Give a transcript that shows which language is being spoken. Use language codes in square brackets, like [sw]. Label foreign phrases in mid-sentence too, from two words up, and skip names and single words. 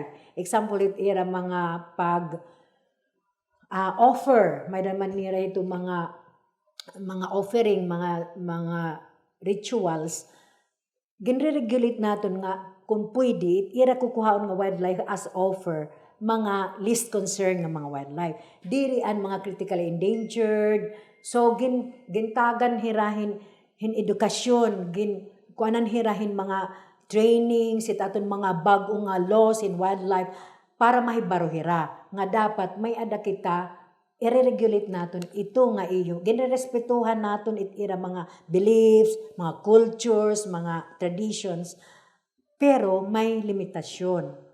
[war] Example it ira mga offer may naman nira ito mga offering mga rituals ginre-regulate naton nga kung pwede ira kukuhaon nga wildlife [en] as offer [war] mga [en] least concern [war] nga mga wildlife diri ang mga [en] critically endangered. [war] So gintagan hirahin edukasyon kuanan hirahin mga training sit aton mga bag-o nga [en] laws in wildlife [war] para mahibaro hira nga dapat may ada kita i-regulate naton ito nga iyo ginrespetuhan naton ira mga beliefs, mga cultures, mga traditions pero may limitasyon.